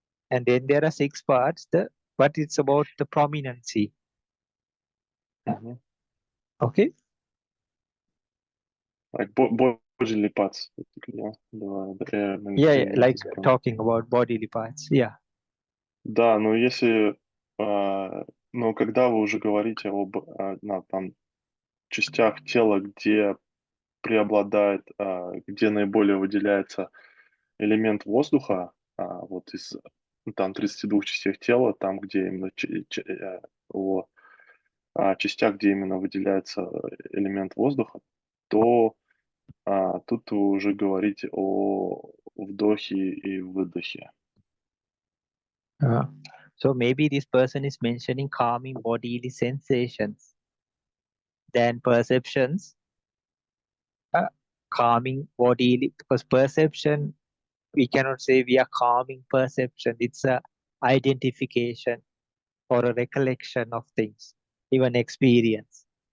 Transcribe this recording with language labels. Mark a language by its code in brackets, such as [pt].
[en] And then there are 6 parts, but it's about the prominency. Okay? Like bodily parts. Yeah, like talking about bodily parts, yeah. [ru] Да, но если, но когда вы уже говорите об там, частях тела, где преобладает, где наиболее выделяется элемент воздуха, вот из там 32 частях тела, там, где именно о частях, где именно выделяется элемент воздуха, то тут вы уже говорите о вдохе и выдохе. [en] So maybe this person is mentioning calming bodily sensations, then perceptions, calming bodily, because perception, we cannot say we are calming perception. It's a identification or a recollection of things, even experience.